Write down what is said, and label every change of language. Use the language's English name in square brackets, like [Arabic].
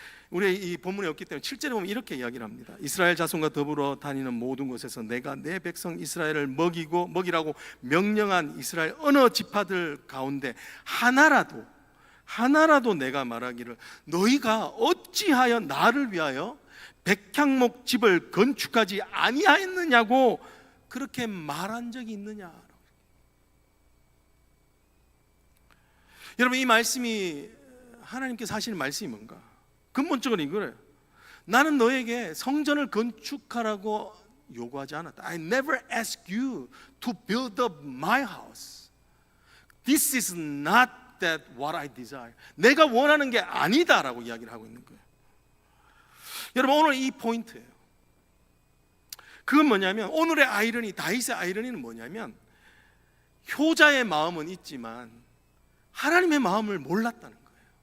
[Korean] 우리 이 본문에 없기 때문에 7절에 보면 이렇게 이야기를 합니다. 이스라엘 자손과 더불어 다니는 모든 곳에서 내가 내 백성 이스라엘을 먹이라고 명령한 이스라엘 어느 지파들 가운데 하나라도 내가 말하기를 너희가 어찌하여 나를 위하여 백향목 집을 건축하지 아니하였느냐고 그렇게 말한 적이 있느냐? 여러분, 이 말씀이 하나님께서 하시는 말씀이 뭔가? 근본적으로 이거예요. 나는 너에게 성전을 건축하라고 요구하지 않았다. [English] I never asked you to build up my house. This is not that what I desire. [Korean] 내가 원하는 게 아니다라고 이야기를 하고 있는 거예요. 여러분, 오늘 이 포인트예요. 그건 뭐냐면, 오늘의 아이러니, 다윗의 아이러니는 뭐냐면, 효자의 마음은 있지만 하나님의 마음을 몰랐다는 거예요.